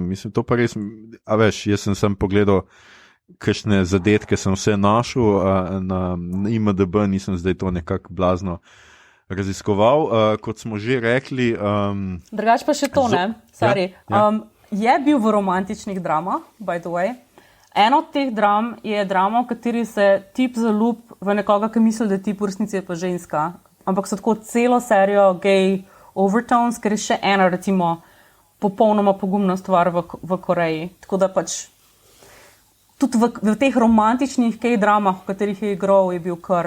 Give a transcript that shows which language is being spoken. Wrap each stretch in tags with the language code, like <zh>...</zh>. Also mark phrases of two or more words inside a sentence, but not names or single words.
<sl>Mislim, to pa res, a veš, jaz sem pogledal kakšne zadetke, sem vse našel na IMDb, nisem zdaj to nekako blazno raziskoval. Kot smo že rekli... Drugač pa še to, ne? Sorry. Ja. Je bil v romantičnih dramah,</sl> <en>by the way.</en> <sl>Eno od teh dram je drama, v kateri se tip zaljub v nekoga, ki misli, da tip v resnici je pa ženska. Ampak so tako celo serijo</sl> <en>gay overtones,</en> <sl>ker je še ena, recimo, popolnoma pogumna stvar v Koreji. Tako da pač tudi v teh romantičnih gay dramah, v katerih je igral, je bil kar...</sl>